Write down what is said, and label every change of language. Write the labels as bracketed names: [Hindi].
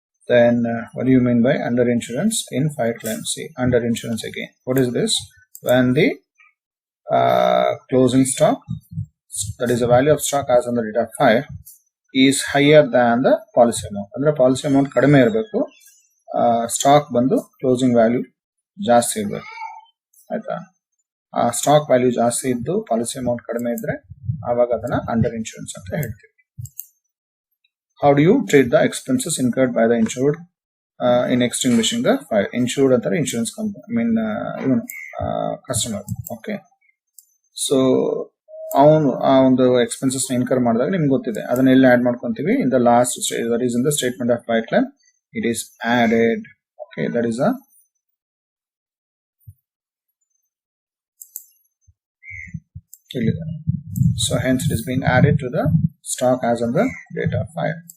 [English] Then what do you mean by under insurance in fire claim? See, under insurance again, what is this? When the closing stock, that is the value of stock as on the date of fire, is higher than the policy amount. [Kannada] ಅಂದ್ರೆ policy amount ಕಡಿಮೆ ಇರಬೇಕು, stock ಬಂದು closing value ಜಾಸ್ತಿ ಇರಬೇಕು. ಆಯ್ತಾ? ಆ stock value ಜಾಸ್ತಿ ಇದ್ದು ಪಾಲಿಸಿ ಅಮೌಂಟ್ ಕಡಿಮೆ ಇದ್ರೆ ಆವಾಗ ಅದನ್ನ ಅಂಡರ್ ಇನ್ಶೂರೆನ್ಸ್ ಅಂತ ಹೇಳ್ತೀವಿ. [English] How do you treat the expenses incurred by the insured in extinguishing the fire? [Kannada] Insured ಅಂತಾರೆ ಇನ್ಶೂರೆನ್ಸ್ ಕಂಪನಿ, [English] I mean [Kannada] ಇವನು ಕಸ್ಟಮರ್. ಓಕೆ, ಸೊ ಅವನು ಆ ಒಂದು ಎಕ್ಸ್ಪೆನ್ಸಸ್ ಇನ್ಕರ್ ಮಾಡಿದಾಗ ನಿಮ್ಗೆ ಗೊತ್ತಿದೆ, ಅದನ್ನ ಎಲ್ಲಿ ಆಡ್ ಮಾಡ್ಕೊಂತೀವಿ? [English] In the last stage, that is in the statement of fire claim, it is added. Okay, that is a so hence it is being added to the stock as on the date of fire.